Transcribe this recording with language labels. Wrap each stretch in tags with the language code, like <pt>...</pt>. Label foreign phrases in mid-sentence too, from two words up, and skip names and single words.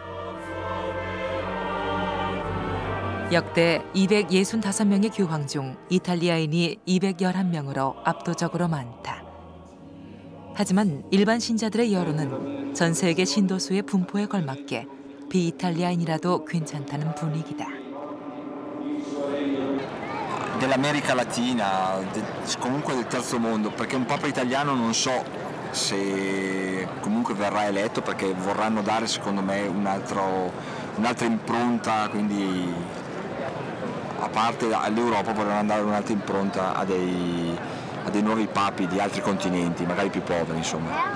<ko>역대 265명의 교황 중 이탈리아인이 211명으로 압도적으로 많다. 하지만 일반 신자들의 여론은 전 세계 신도수의 분포에 걸맞게 비이탈리아인이라도 괜찮다는 분위기다.</ko> <it>Dell'America Latina, comunque del terzo mondo, perché un papa italiano non so se comunque verrà eletto, perché vorranno dare secondo me un'altra impronta, quindi a parte all'Europa vorranno dare un'altra impronta a dei nuovi papi di altri continenti, magari più poveri, insomma.</it>